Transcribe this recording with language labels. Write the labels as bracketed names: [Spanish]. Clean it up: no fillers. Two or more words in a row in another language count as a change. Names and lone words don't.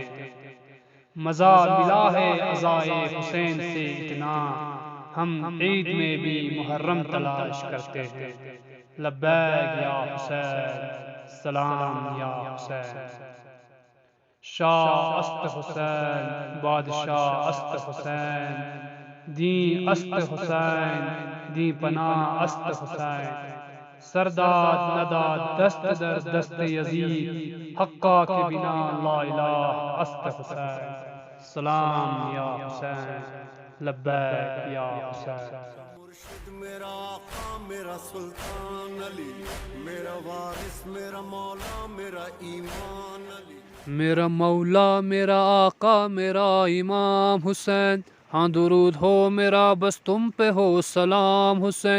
[Urdu] مزہ ملا ہے عزائے حسین سے اتنا، ہم عید میں بھی محرم تلاش کرتے ہیں۔ [Arabic] لبیک یا حسین، سلام یا حسین۔ [Persian] شاہ است حسین، بادشاہ است حسین، دین است حسین، دین پناہ است حسین۔ سرداد نداد دست در دست یزید، حقا کے بنا [Arabic] لا الہ [Persian] است حسین۔ [Arabic] سلام یا حسین، لبیک یا حسین۔ [Urdu] مرشد میرا آقا میرا سلطان علی، میرا وارث میرا مولا میرا ایمان علی۔ میرا مولا میرا آقا میرا امام حسین، ہاں درود ہو میرا بس تم پہ ہو سلام حسین۔